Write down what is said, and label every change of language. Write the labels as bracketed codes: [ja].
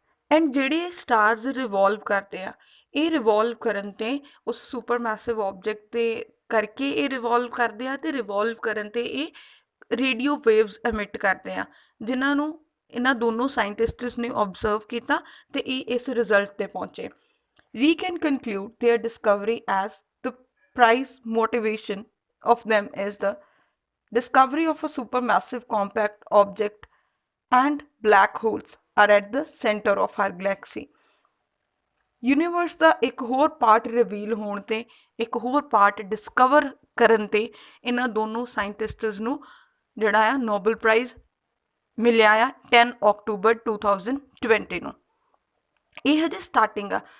[pa] And ਜਿਹੜੇ stars ਰਿਵੋਲਵ ਕਰਦੇ ਆ, ਇਹ ਰਿਵੋਲਵ ਕਰਨ ਤੇ ਉਸ ਸੁਪਰ ਮੈਸਿਵ ਆਬਜੈਕਟ ਦੇ ਕਰਕੇ ਇਹ ਰਿਵੋਲਵ ਕਰਦੇ ਆ ਤੇ ਰਿਵੋਲਵ ਕਰਨ ਤੇ ਇਹ ਰੇਡੀਓ ਵੇਵਸ ਐਮਿਟ ਕਰਦੇ ਆ, ਜਿਨ੍ਹਾਂ ਨੂੰ ਇਹਨਾਂ ਦੋਨੋਂ ਸਾਇੰਟਿਸਟਸ ਨੇ ਓਬਜ਼ਰਵ ਕੀਤਾ ਤੇ ਇਹ ਇਸ ਰਿਜ਼ਲਟ ਤੇ ਪਹੁੰਚੇ। [en] We can conclude their discovery as the prize motivation of them is the discovery of a supermassive compact object and black holes are at the center of our galaxy. [pa] Universe ਦਾ ਇੱਕ ਹੋਰ part reveal ਹੋਣ ਤੇ ਇੱਕ ਹੋਰ part discover ਕਰਨ ਤੇ ਇਹਨਾਂ ਦੋਨੋਂ ਸਾਇੰਟਿਸਟਸ ਨੂੰ ਜਿਹੜਾ ਆ ਨੋਬਲ ਪ੍ਰਾਈਜ਼ ਮਿਲਿਆ ਆ 10 ਅਕਤੂਬਰ 2020 ਨੂੰ। ਇਹ ਹਜੇ ਸਟਾਰਟਿੰਗ ਆ।